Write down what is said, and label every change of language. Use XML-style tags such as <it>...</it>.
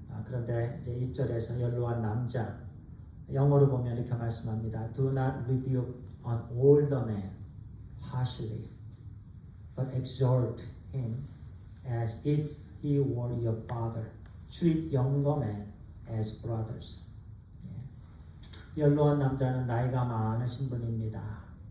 <ko>그런데 이제 1절에서 연로한 남자. 영어로 보면 이렇게 말씀합니다.</ko> <en>Do not rebuke an older man harshly. but exhort him as if he were your father. Treat younger men as brothers.</en> <ko>연로한 남자는 나이가 많으신 분입니다.</ko>